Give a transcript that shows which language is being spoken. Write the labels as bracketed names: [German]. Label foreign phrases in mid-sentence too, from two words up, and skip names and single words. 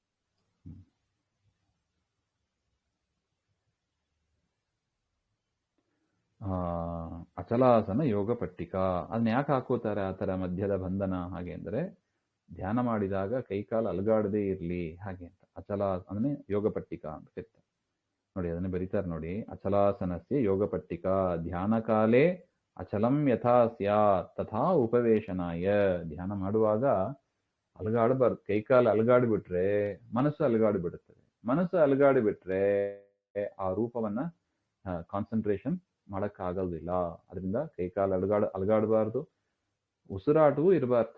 [Kannada] ಅಚಲಾಸನ ಯೋಗ ಪಟ್ಟಿಕಾ, ಅದನ್ನ ಯಾಕೆ ಹಾಕೋತಾರೆ ಆ ತರ ಮಧ್ಯದ ಬಂಧನ? ಹಾಗೆ ಅಂದ್ರೆ ಧ್ಯಾನ ಮಾಡಿದಾಗ ಕೈಕಾಲು ಅಲಗಾಡದೇ ಇರ್ಲಿ ಹಾಗೆ ಅಂತ. ಅಚಲ ಅಂದ್ರೆ ಯೋಗ ಪಟ್ಟಿಕಾ ಅಂತ ಕರೀತಾರೆ ನೋಡಿ, ಅದನ್ನೇ ಬರೀತಾರೆ ನೋಡಿ. [Sanskrit] ಅಚಲಾಸನಸ್ಯ ಯೋಗ ಪಟ್ಟಿಕಾ ಧ್ಯಾನ ಕಾಲೇ ಅಚಲಂ ಯಥಾ ಸ್ಯಾತ್ ತಥಾ ಉಪವೇಶನಾಯ. [Kannada] ಧ್ಯಾನ ಮಾಡುವಾಗ ಅಲಗಾಡಬಾರ್ದು. ಕೈಕಾಲು ಅಲಗಾಡಿಬಿಟ್ರೆ ಮನಸ್ಸು ಅಲಗಾಡಿಬಿಡುತ್ತದೆ. ಮನಸ್ಸು ಅಲಗಾಡಿಬಿಟ್ರೆ ಆ ರೂಪವನ್ನ ಕಾನ್ಸಂಟ್ರೇಷನ್ ಮಾಡಕ್ಕಾಗೋದಿಲ್ಲ. ಅದರಿಂದ ಕೈಕಾಲು ಅಲಗಾಡಬಾರ್ದು, ಉಸಿರಾಟವೂ ಇರಬಾರ್ದು.